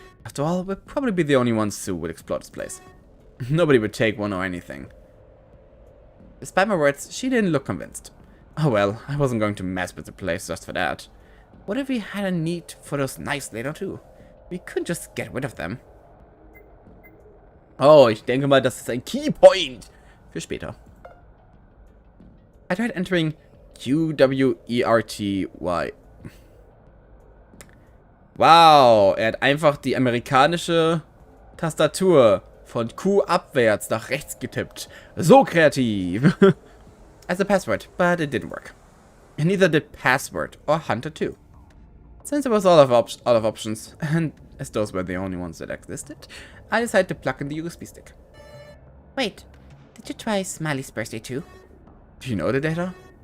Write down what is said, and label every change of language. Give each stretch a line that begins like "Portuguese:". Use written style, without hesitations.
English: After all, we'll probably be the only ones who would explore this place. Nobody would take one or anything. Despite my words, she didn't look convinced. Oh well, I wasn't going to mess with the place just for that. What if we had a need for those knives later too? We could just get rid of them.
German: Oh, ich denke mal, das ist ein Keypoint für später.
English: I tried entering QWERTY.
German: Wow, er hat einfach die amerikanische Tastatur von Q abwärts nach rechts getippt. So kreativ.
English: As a password, but it didn't work. And neither did password or Hunter 2. Since there was all of options, and as those were the only ones that existed, I decided to plug in the USB stick. Wait, did you try Smiley's birthday too? Do you know the data?